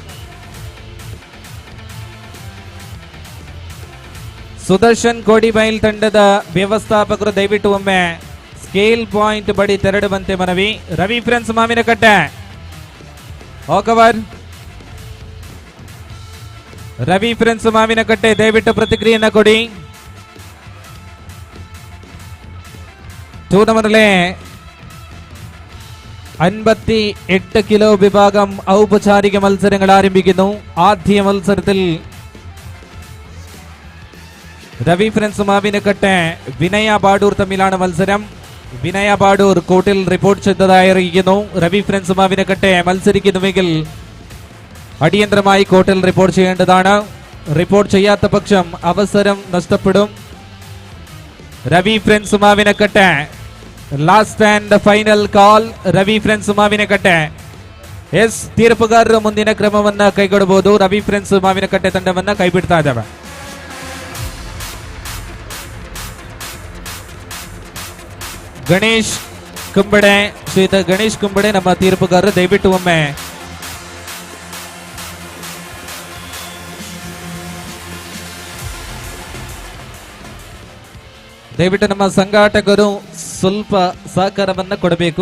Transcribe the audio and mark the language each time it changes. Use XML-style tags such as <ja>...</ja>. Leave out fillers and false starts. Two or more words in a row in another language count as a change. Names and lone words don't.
<kn>ಸುದರ್ಶನ್ ಕೋಡಿಬೈಲ್ ತಂಡದ ವ್ಯವಸ್ಥಾಪಕರು ದಯವಿಟ್ಟು ಒಮ್ಮೆ</kn> <en>scale point</en> <kn>ಬಡಿ ತೆರಳುವಂತೆ ಮನವಿ. ರವಿ ಫ್ರೆಂಡ್ಸ್ ಮಾವಿನಕಟ್ಟೆ ಓಕವರ್. ರವಿ ಫ್ರೆಂಡ್ಸ್ ಮಾವಿನಕಟ್ಟೆ ದಯವಿಟ್ಟು ಪ್ರತಿಕ್ರಿಯೆಯನ್ನ ಕೊಡಿ.</kn> <ml>ടൂർണമെന്റിലെ 58 കിലോ വിഭാഗം ഔപചാരിക മത്സരങ്ങൾ ആരംഭിക്കുന്നു. ആദ്യ മത്സരത്തിൽ രവി ഫ്രണ്ട്സ് മാവിനക്കട്ടെ വിനയ ബാഡൂർ തമ്മിലാണ് മത്സരം. വിനയ ബാഡൂർ കോർട്ടിൽ റിപ്പോർട്ട് ചെയ്തതായി അറിയിക്കുന്നു. രവി ഫ്രണ്ട്സ് മാവിനക്കട്ടെ മത്സരിക്കുന്നുവെങ്കിൽ അടിയന്തരമായി കോർട്ടിൽ റിപ്പോർട്ട് ചെയ്യേണ്ടതാണ്. റിപ്പോർട്ട് ചെയ്യാത്ത പക്ഷം അവസരം നഷ്ടപ്പെടും.</ml> <en>രവി ഫ്രണ്ട്സ് മാവിനക്കട്ടെ last and final call.</en> <kn>ರವಿ ಫ್ರೆಂಡ್ಸ್ ಮಾವಿನಕಟ್ಟೆ. ಎಸ್, ತೀರ್ಪುಗಾರರು ಮುಂದಿನ ಕ್ರಮವನ್ನ ಕೈಗೊಳ್ಳಬಹುದು. ರವಿ ಫ್ರೆಂಡ್ಸ್ ಮಾವಿನಕಟ್ಟೆ ತಂಡವನ್ನ ಕೈ ಬಿಡ್ತಾ ಇದ್ದಾವೆ. ಗಣೇಶ್ ಕುಂಬಡೆ, ಶ್ರೀಯುತ ಗಣೇಶ್ ಕುಂಬಡೆ ನಮ್ಮ ತೀರ್ಪುಗಾರರು ದಯವಿಟ್ಟು ಒಮ್ಮೆ ದಯವಿಟ್ಟು ನಮ್ಮ ಸಂಘಾಟಕರು ಸ್ವಲ್ಪ ಸಹಕಾರವನ್ನ ಕೊಡಬೇಕು.</kn>